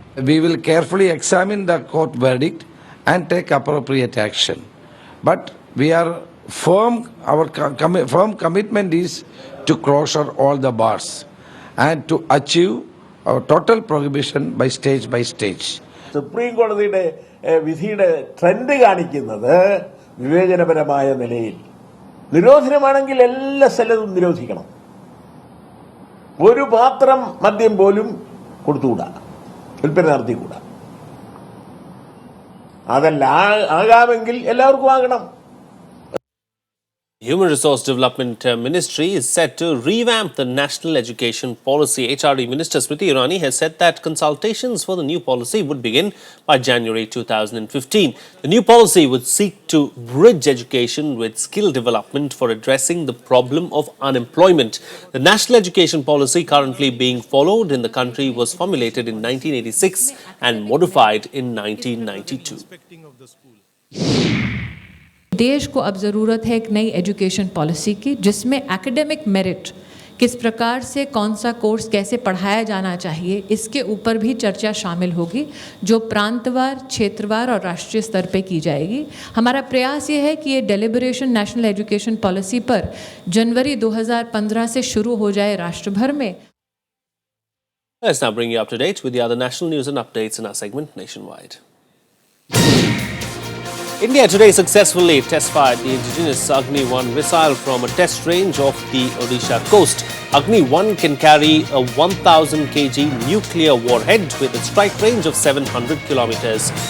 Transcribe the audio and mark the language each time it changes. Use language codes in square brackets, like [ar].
[en] We will carefully examine the court verdict and take appropriate action. But we are firm, our firm commitment is to closure all the bars and to achieve our total prohibition by stage by stage. [ml] Supreme കോടതിയുടെ വിധിയുടെ trend കാണിക്കുന്നത് വിവേചനപരമായ നിലയിൽ നിരോധനമാണെങ്കിൽ എല്ലാ സ്ഥലത്തും നിരോധിക്കണം. ഒരു പാത്രം മദ്യം പോലും കൊടുത്തുകൂടാ, വിൽപ്പന നടത്തിക്കൂടാ. അതല്ല ആകാമെങ്കിൽ എല്ലാവർക്കും ആകണം. [en] Human Resource Development Ministry is set to revamp the National Education Policy. HRD Minister Smriti Irani has said that consultations for the new policy would begin by January 2015. The new policy would seek to bridge education with skill development for addressing the problem of unemployment. The National Education Policy currently being followed in the country was formulated in 1986 and modified in 1992. [hi] देश को अब ज़रूरत है एक नई education policy की जिसमें academic merit किस प्रकार से कौन सा कोर्स कैसे पढ़ाया जाना चाहिए इसके ऊपर भी चर्चा शामिल होगी जो प्रांतवार, क्षेत्रवार और राष्ट्रीय स्तर पे की जाएगी. हमारा प्रयास ये है कि ये डेलिब्रेशन नेशनल एजुकेशन पॉलिसी पर जनवरी 2015 से शुरू हो जाए राष्ट्र भर में. [en] Let's now bring you up to date with the other national news and updates in our segment Nationwide. India today successfully test-fired the indigenous Agni-1 missile from a test range off the Odisha coast. Agni-1 can carry a 1,000 kg nuclear warhead with a strike range of 700 kilometers.